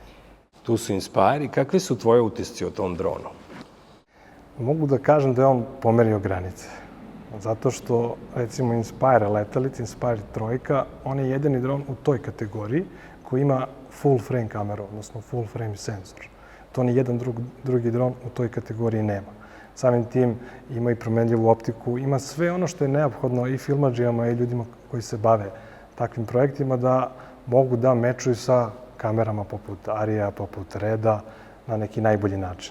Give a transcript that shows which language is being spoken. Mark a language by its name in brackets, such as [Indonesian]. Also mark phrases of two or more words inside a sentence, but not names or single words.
[Serbian] Tu su Inspire i kakvi su tvoje utisci o tom dronu? Mogu da kažem da je on pomerio granice. Zato što, recimo, Inspire letelica, Inspire 3, on je jedini dron u toj kategoriji koji ima [English] full frame [Serbian] kameru, odnosno [English] full frame sensor. [Serbian] To ni jedan drugi dron u toj kategoriji nema. Samim tim ima i promenljivu optiku, ima sve ono što je neophodno i filmadžijama i ljudima koji se bave takvim projektima da mogu da mečuju sa kamerama poput Arija, poput Reda na neki najbolji način.